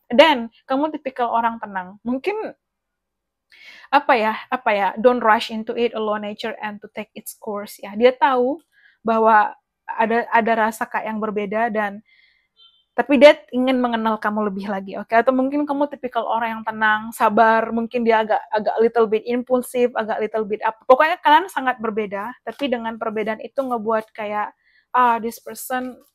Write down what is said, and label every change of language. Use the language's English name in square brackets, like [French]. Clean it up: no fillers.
[Indonesian] Dan kamu tipikal orang tenang. Mungkin apa ya, [English] don't rush into it, allow nature and to take its course ya. [Indonesian] Dia tahu bahwa ada rasa kayak yang berbeda, dan tapi dia ingin mengenal kamu lebih lagi, oke? Atau mungkin kamu tipikal orang yang tenang, sabar, mungkin dia agak [English] little bit [Indonesian] impulsif, agak little bit apa. Pokoknya kalian sangat berbeda, tapi dengan perbedaan itu ngebuat kayak [English] this person